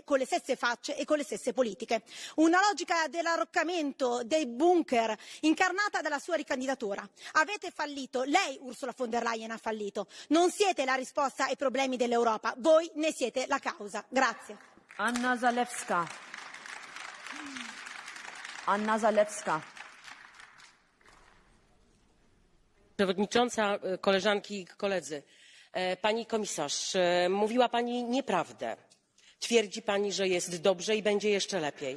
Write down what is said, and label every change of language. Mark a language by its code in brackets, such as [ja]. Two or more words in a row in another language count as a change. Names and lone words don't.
[it] Con le stesse facce e con le stesse politiche. Una logica dell'arroccamento, dei bunker, incarnata dalla sua ricandidatura. Avete fallito, lei Ursula von der Leyen ha fallito. Non siete la risposta ai problemi dell'Europa, voi ne siete la causa. Grazie. [pl] Anna Zalewska. Anna Zalewska. Przewodnicząca, koleżanki i koledzy. Pani komisarz, mówiła Pani nieprawdę. Twierdzi Pani, że jest dobrze i będzie jeszcze lepiej.